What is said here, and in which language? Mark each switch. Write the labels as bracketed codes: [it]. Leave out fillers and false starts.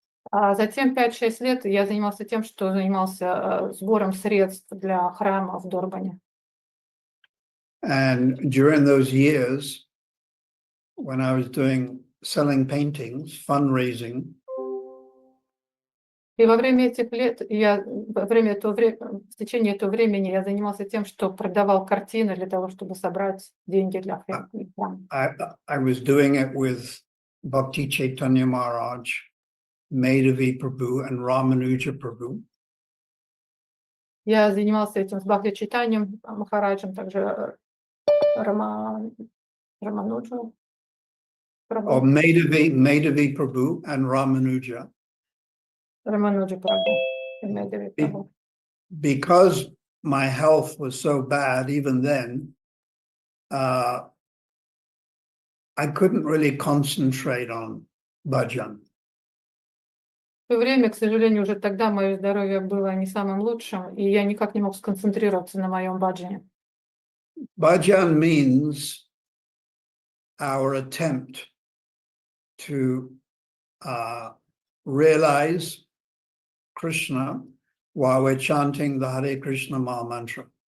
[ru] А затем 5-6 лет я занимался тем, что занимался сбором средств для храма в Дорбане. [en] And during those years, when I was selling paintings, fundraising, [ru] И во время этих лет, в течение этого времени я занимался тем, что продавал картины для того, чтобы собрать деньги для храма. [en] I was doing it with Bhakti Chaitanya Maharaj, Madhavi Prabhu, and Ramanuja Prabhu. [ru] Я занимался этим с Бхакти Чайтаньем Махараджем, также Рамануджу [en] Or [ru] Прабhu. [en] Madhavi Prabhu and Ramanuja. [ru] Рамануджу Прабhu. и Медави Прабhu. [en] Because my health was so bad even then, I couldn't really concentrate on bhajan. [ru] В то время, к сожалению, уже тогда мое здоровье было не самым лучшим, и я никак не мог сконцентрироваться на моем баджане. [en] Bhajan means our attempt to realize Krishna while we're chanting the Hare Krishna Maha Mantra.